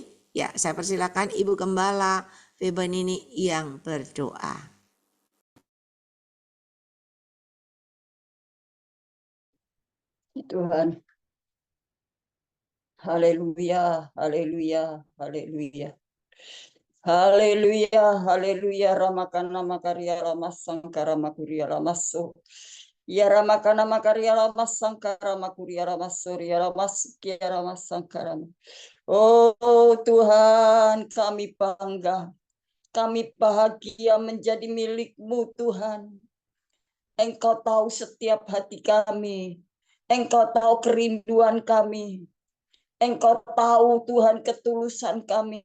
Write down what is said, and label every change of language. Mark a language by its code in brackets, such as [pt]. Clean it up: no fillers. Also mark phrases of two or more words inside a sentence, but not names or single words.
[id] Ya, saya persilakan Ibu Gembala Feben ini yang berdoa. Tuhan. Haleluya, haleluya, haleluya. Haleluya, haleluya. Ramakana makarya ramasangkara makurya ramaso. Ya ramakana makarya ramasangkara makurya ramasurya ramasukya ramasangkara. Oh Tuhan, kami bangga. Kami bahagia menjadi milik-Mu Tuhan. Engkau tahu setiap hati kami. Engkau tahu kerinduan kami. Engkau tahu Tuhan ketulusan kami.